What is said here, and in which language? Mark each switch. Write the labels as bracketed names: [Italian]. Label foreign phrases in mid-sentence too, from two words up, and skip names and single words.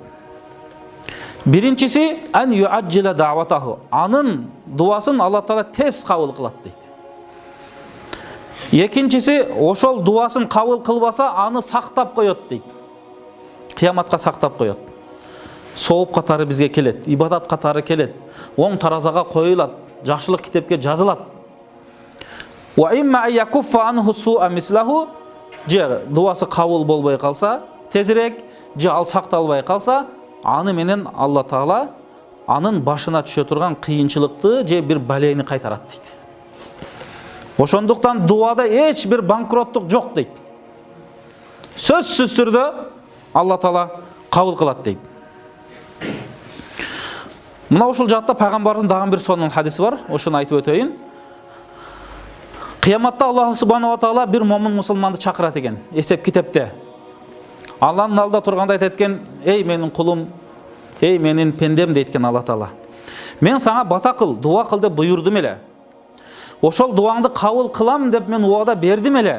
[Kyrgyz] Биринчиси [Arabic] أن يعجل دعوته, [Kyrgyz] анын дуасын Алла Таала тез кабыл кылат дейт. Экинчиси, ошол дуасын кабыл кылбаса, аны сактап коет дейт. Кыяматка сактап коет. Сооп катары бизге келет, ибадат катары келет, оң таразага коюлат, жакшылык китепке жазылат. [Arabic] وإما أن يكف عنه سوء مثله, [Kyrgyz] же дуасы кабыл болбой калса, тезирээк, же ал сакталбай калса, аны менен Алла Таала анын башына түшө турган кыйынчылыкты же бир балейни кайтарат дейт. Ошондуктан дуада эч бир банкроттук жок дейт. Сөзсүз түрдө Алла Таала кабыл кылат дейт. Мына ушул жакта пайгамбарыбыздын дагы бир сонун хадиси бар, ошону айтып өтөйүн. Кыяматта Аллах [Arabic] سبحانه وتعالى [Kyrgyz] бир момун мусулманды чакырат экен, эсеп китепте. Алланын алдында турганда айтат экен: "Эй менин кулум, эй менин пендем" дейт экен Алла Таала. "Мен сага бата кыл, дуа кыл деп буйрдум эле. Ошол дуаңды кабыл кылам деп мен убада бердим эле.